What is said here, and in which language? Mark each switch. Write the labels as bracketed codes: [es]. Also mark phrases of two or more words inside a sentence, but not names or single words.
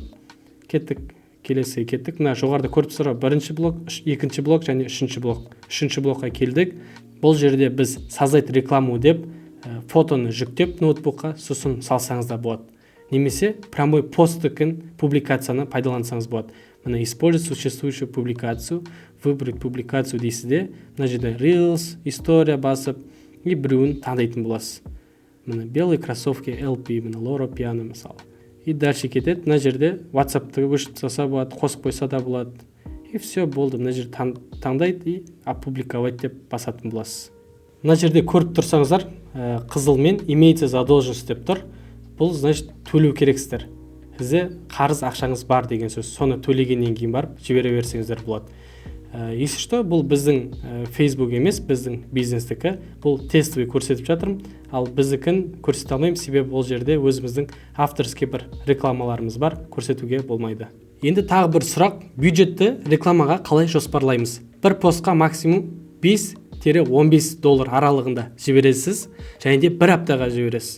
[kk] Кеттік, келесі кеттік. Мына жоғарыда көріп тұрсыздар, бірінші блок, екінші блок және үшінші блок. Үшінші блокқа келдік. Бұл жерде біз [ru] создать рекламу [kk] деп фотоны жүктеп ноутбукқа сосын салсаңыз да болады. Немесе прямой посттың публикацияны пайдалансаңыз болады. Мына [ru] использовать существующую публикацию, выбрать публикацию [kk] дейсіз де, мына жерде Reels, история басып, и біреуін таңдайтын боласыз. Мына [ru] белые кроссовки [kk] LP, мына Loro Piana мысалы. [ru] И дальше [kk] кетеді. Мына жерде WhatsApp-ты өшіп тастаса болады, қосып қойса да болады. [ru] И все болды. [kk] Мына жерде таңдайды и опубликовать деп басатын боласыз. Мына жерде көріп тұрсаңыздар, қызылмен [ru] имеется задолженность [kk] деп тұр. Бұл значит төлеу керексіздер. Сізде қарыз ақшаңыз бар деген сөз. Соны төлегеннен кейін барып жібере берсеңіздер болады. [ru] Если что, [kk] бұл біздің Facebook емес, біздің бизнестікі. Бұл тестовый көрсетіп жатырмын, ал біздікін көрсете алмаймын, себебі бұл жерде өзіміздің авторский бір рекламаларымыз бар, көрсетуге болмайды. Енді тағы бір сұрақ, бюджетті рекламаға қалай жоспарлаймыз? Бір постқа максимум 5-15 доллар аралығында жібересіз, және де бір аптаға жібересіз.